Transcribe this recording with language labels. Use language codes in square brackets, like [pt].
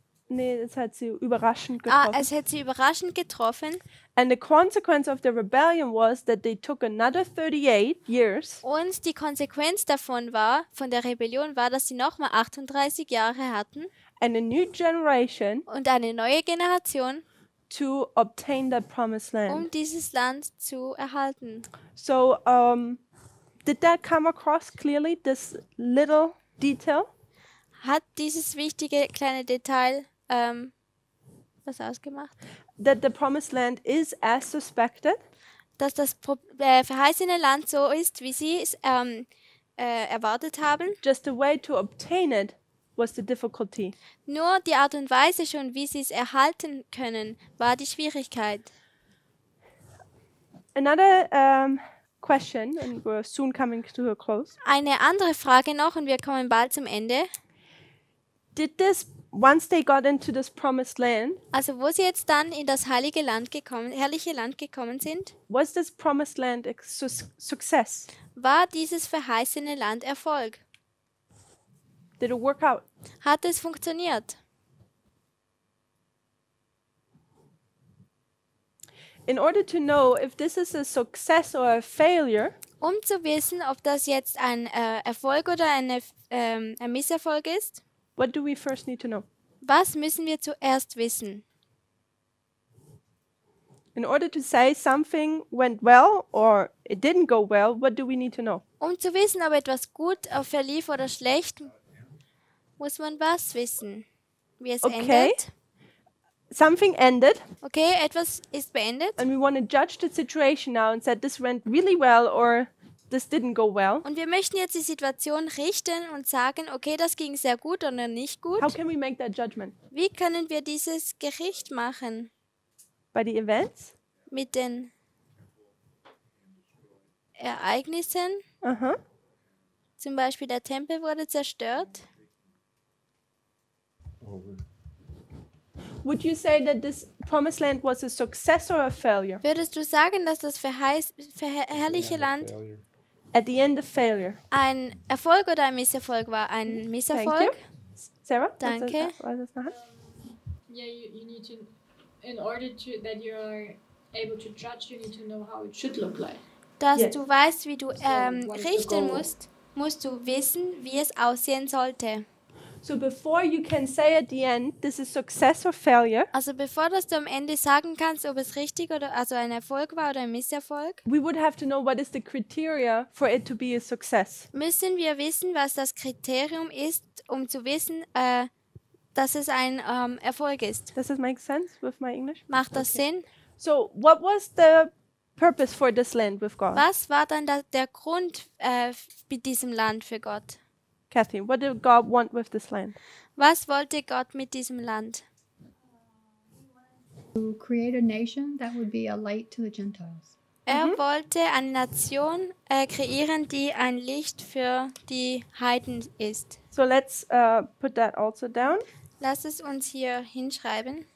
[de] es hat sie überraschend getroffen. Es hat sie überraschend getroffen. [en] And the consequence of the rebellion was that they took another 38 years. [de] Und die Konsequenz davon war, von der Rebellion war, dass sie nochmal 38 Jahre hatten. [en] And a new generation. [de] Und eine neue Generation. [en] To obtain that promised land. [de] Um dieses Land zu erhalten. [en] So, did that come across clearly, this little detail? [de] Hat dieses wichtige kleine Detail was ausgemacht? [en] That the promised land is as suspected? [de] Dass das verheißene Land so ist, wie sie es erwartet haben? [en] Just the way to obtain it was the difficulty. [de] Nur die Art und Weise schon, wie sie es erhalten können, war die Schwierigkeit. [en] Another question, and we're soon coming to a close. [de] Eine andere Frage noch, und wir kommen bald zum Ende. [en] Did this, once they got into this promised land, [de] also wo sie jetzt dann in das herrliche Land gekommen sind, [en] was this promised land a success? [de] War dieses verheißene Land Erfolg? [en] Did it work out? [de] Hat es funktioniert? [en] in order to know if this is a success or a failure, [de] Um zu wissen, ob das jetzt ein Erfolg oder ein Misserfolg ist, [en] what do we first need to know? [de] was müssen wir zuerst wissen? [en] In order to say something went well or it didn't go well, what do we need to know? [de] Um zu wissen, ob etwas gut verlief oder schlecht, muss man was wissen? Wie es [en] Okay. [de] endet? [en] Something ended, [de] Okay, etwas ist beendet. [en] and we want to judge the situation now and said this went really well or this didn't go well. [de] Und wir möchten jetzt die Situation richten und sagen, okay, das ging sehr gut oder nicht gut. [en] How can we make that judgment? [de] Wie können wir dieses Gericht machen? [en] By the events? [de] Mit den Ereignissen? Uh-huh. Zum Beispiel der Tempel wurde zerstört. [en] Would you say that this promised land was a success or a failure? [de] Würdest du sagen, dass das herrliche Land [en] At the end, a failure. [de] ein Erfolg oder ein Misserfolg war? Ein [en] Thank you. [de] Misserfolg? [en] Sarah? [de] Danke. [en] Yeah, you need to, in order to that you are able to judge, you need to know how it should look like. [de] Dass [en] Yes. [de] du weißt, wie du [en] what is the [de] richten [en] goal? [de] musst du wissen, wie es aussehen sollte. [en] So before you can say at the end, this is success or failure, [de] Also bevor dass du am Ende sagen kannst, ob es richtig oder also ein Erfolg war oder ein Misserfolg, [en] we would have to know what is the criteria for it to be a success. [de] müssen wir wissen, was das Kriterium ist, um zu wissen, dass es ein Erfolg ist. [en] Does this make sense with my English? [de] Macht das Sinn? [en] So what was the purpose for this land with God? [de] Was war dann der Grund mit diesem Land für Gott? [en] Kathy, what did God want with this land? [de] Was wollte Gott mit diesem Land? [en] To create a nation that would be a light to the Gentiles. [de] Er wollte eine Nation kreieren, die ein Licht für die Heiden ist. [en] So let's put that also down. [de] Lass es uns hier hinschreiben.